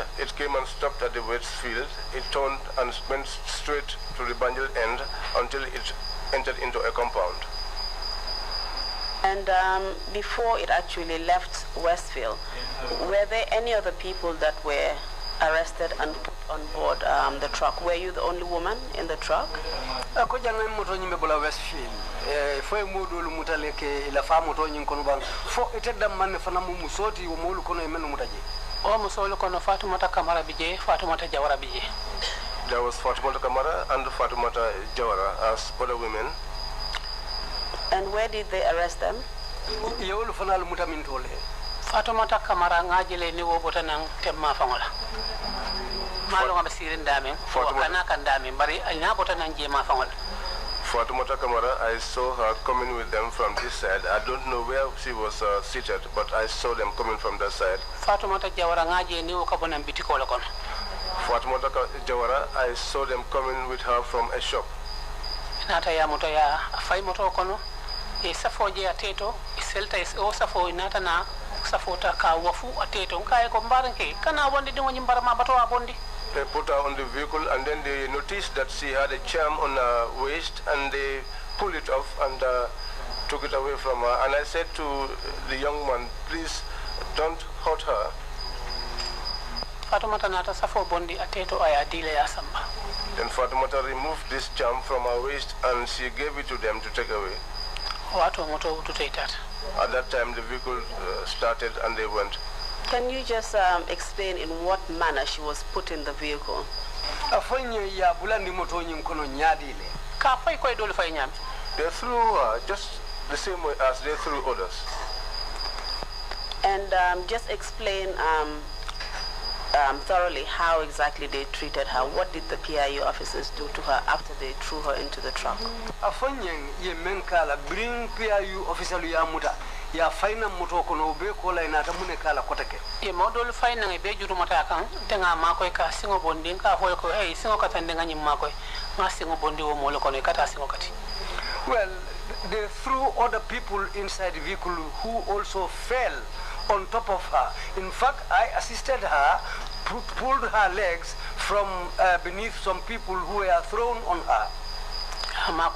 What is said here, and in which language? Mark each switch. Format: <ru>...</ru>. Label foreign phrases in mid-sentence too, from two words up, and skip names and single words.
<en>It came and stopped at the Westfield. It turned and went straight to the Banjul end until it entered into a compound. And before it actually left Westfield, were there any other people that were arrested and put on board the truck? Were you the only woman in the truck? Westfield.</en> <man>Foi modul mutaleke la famo to nyin kono bang fo etedam man fana mu musoti wo molu kono e menu mutaje o musolo kono Fatumata Kamara bije Fatumata Jawara bije.</man> <en>There was Fatumata Kamara and Fatumata Jawara as other women. And where did they arrest them?</en> <man>Yewolu fana lu mutamin tole Fatumata Kamara ngajele ni wo botanang temma fangola malo ngabasirin dame fo kana kan dame bari ina botanang je ma fangola.</man> <en>Fatumata Kamara, I saw her coming with them from this side. I don't know where she was seated, but I saw them coming from that side.</en> <man>Fatumata Jawara ngaje ni ukabona mbitiko lokon.</man> <en>Fatumata Jawara, I saw them coming with her from a shop.</en> <man>Nata ya moto ya afai moto kono. E safo je ateto, iselta o safo inata na safota ka wafu ateto nkae ko mbaranke kana wonde dingo nyimbara ma bato abondi.</man> <en>They put her on the vehicle and then they noticed that she had a charm on her waist and they pulled it off and took it away from her. And I said to the young man, please don't hurt her.</en> <man>Fatumata nata safo bondi ateto aya dile ya samba.</man> <en>Then Fatumata removed this charm from her waist and she gave it to them to take away. At that time the vehicle started and they went. Can you just explain in what manner she was put in the vehicle? They threw her just the same way as they threw others. And just explain thoroughly how exactly they treated her. What did the PIU officers do to her after they threw her into the truck?</en> <man>Bring PIU officer ya faina moto kono be ko la ina tamune kala kotake e modol faina e be juru mata kan tenga makoy ka singo bondi ka hoy ko hey singo katande ngani makoy ma singo bondi wo molo kono kata singo kati.</man> <en>Well, they threw other people inside the vehicle who also fell on top of her. In fact, I assisted her, pulled her legs from beneath some people who were thrown on her. I</en>